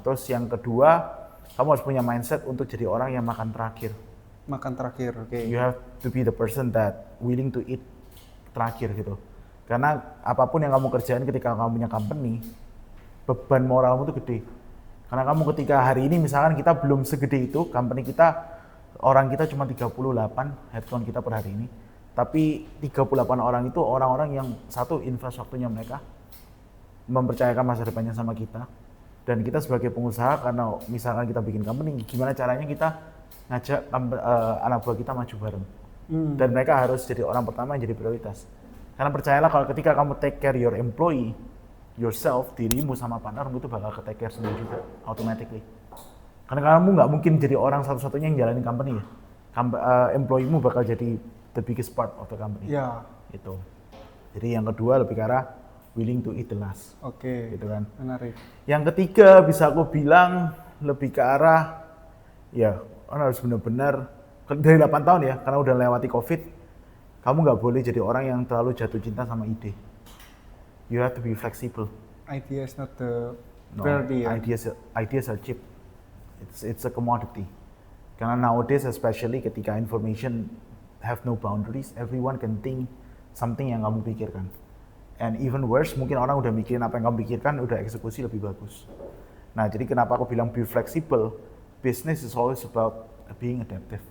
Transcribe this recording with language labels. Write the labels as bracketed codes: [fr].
[id] Terus yang kedua, kamu harus punya mindset untuk jadi orang yang makan terakhir. Oke. [en] You have to be the person that willing to eat [id] terakhir gitu. Karena apapun yang kamu kerjain ketika kamu punya company, beban moralmu tuh gede. Karena kamu ketika hari ini misalkan kita belum segede itu, company kita, orang kita cuma 38 headcount kita per hari ini. Tapi 38 orang itu orang-orang yang satu invest waktunya mereka, mempercayakan masa depannya sama kita. Dan kita sebagai pengusaha, karena misalkan kita bikin company, gimana caranya kita ngajak anak buah kita maju bareng. Dan mereka harus jadi orang pertama yang jadi prioritas. Karena percayalah kalau ketika kamu [en] take care your employee, [id] yourself, dirimu sama partnermu itu bakal ke take care sendiri juga, automatically. Karena kamu nggak mungkin jadi orang satu-satunya yang jalanin company ya. [en] Employee-mu [id] bakal jadi [en] the biggest part of the company. [id] Ya. Gitu. Jadi yang kedua lebih ke arah [en] willing to eat the last. [id] Oke. Gitu kan. Menarik. Yang ketiga bisa aku bilang lebih ke arah ya, harus benar-benar dari 8 tahun ya, karena udah lewati COVID, kamu nggak boleh jadi orang yang terlalu jatuh cinta sama ide. [en] You have to be flexible. Idea is not the No, priority. Ya? ideas are cheap. It's a commodity. [id] Karena [en] nowadays especially ketika information have no boundaries, everyone can think something [id] yang kamu pikirkan. [en] And even worse, [id] mungkin orang udah mikirin apa yang kamu pikirkan, udah eksekusi lebih bagus. Nah, jadi kenapa aku bilang be flexible? [en] Business is always about being adaptive.